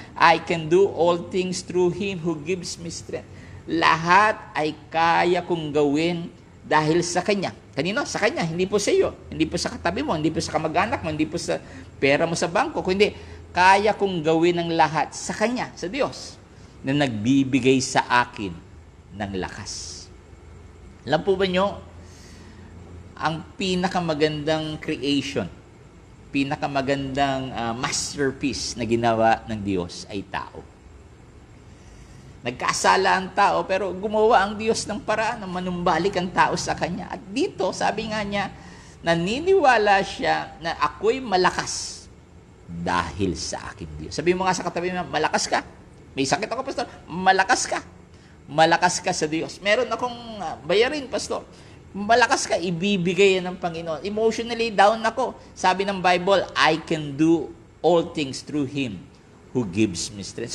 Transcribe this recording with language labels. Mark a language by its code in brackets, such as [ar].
[en] I can do all things through Him who gives me strength. [tl] Lahat ay kaya kong gawin dahil sa Kanya. Kanino? Sa Kanya. Hindi po sa iyo. Hindi po sa katabi mo. Hindi po sa kamag-anak mo. Hindi po sa pera mo sa bangko. Kundi, kaya kong gawin ang lahat sa Kanya, sa Diyos, na nagbibigay sa akin ng lakas. Alam po ba nyo, ang pinakamagandang creation, pinakamagandang masterpiece na ginawa ng Diyos ay tao. Nagkasala ang tao, pero gumawa ang Diyos ng paraan na manumbalik ang tao sa Kanya. At dito, sabi nga niya, naniniwala siya na ako'y malakas dahil sa aking Diyos. Sabi mo nga sa katabi mo, malakas ka. May sakit ako, Pastor. Malakas ka. Malakas ka sa Diyos. Meron akong bayarin, Pastor. Malakas ka, ibibigay yan ng Panginoon. [en] Emotionally down ako. [tl] Sabi ng [en] Bible, I can do all things through Him who gives me strength.